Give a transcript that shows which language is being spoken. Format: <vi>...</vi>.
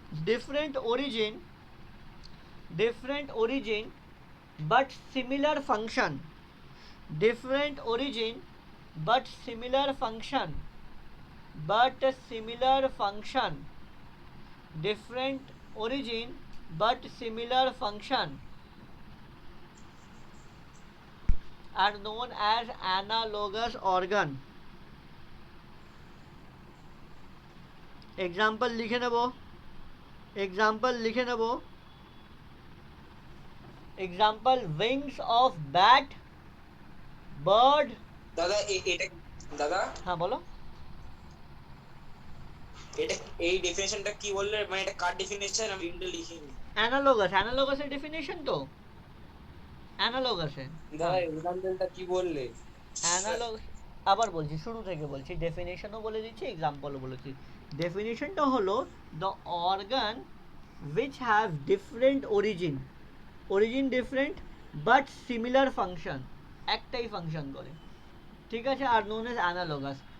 <en>different origin, different origin but similar function, different origin but similar function, but similar function, different origin but similar function are known as analogous organ।</en> <bn>Example লিখে নেব, example লিখে নেব, example wings of bat, bird. দাদা এটা দাদা হ্যাঁ বলো, এটা এই ডেফিনেশনটা কি বললে, মানে এটা কার ডেফিনেশন, আমি এটা লিখিনি। অ্যানালগাস, অ্যানালগাসের ডেফিনেশন তো, অ্যানালগাসে, দাদা এক্সাম্পলটা কি বললে? অ্যানালগ, আবার বলছি, শুরু থেকে বলছি, ডেফিনেশনও বলে দিচ্ছি, এক্সাম্পলও বলেছি। ডেফিনেশনটা হলো,</bn> <en>the organ which have different origin, origin different but similar function,</en> <bn>একটাই ফাংশন করে, ঠিক আছে, আর</bn> <en>known as analogous।</en>